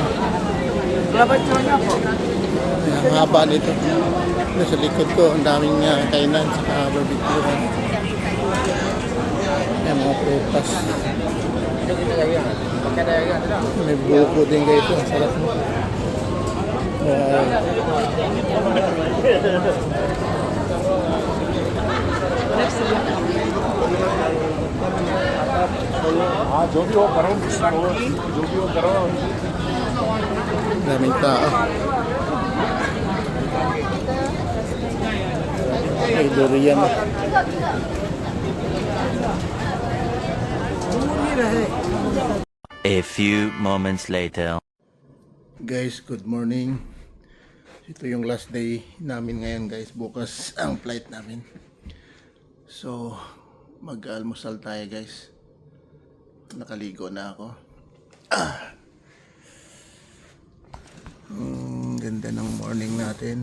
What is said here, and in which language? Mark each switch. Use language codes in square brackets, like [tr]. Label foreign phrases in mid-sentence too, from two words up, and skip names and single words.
[tl] Labas mo na po. Ang haba nito. Sa likod ko, ang daming kainan sa barbecue. Ayan, mga prutas. May buko din guys. Ang sarap mo. [hi] जो भी हो करो जो भी हो करो [tl] Daming tao. May durian. [en] A few moments later. Guys, good morning. [tl] Ito yung [en] last day [tl] namin ngayon guys. Bukas ang flight namin. So, mag-almusal tayo guys. Nakaligo na ako. Ganda ng morning natin.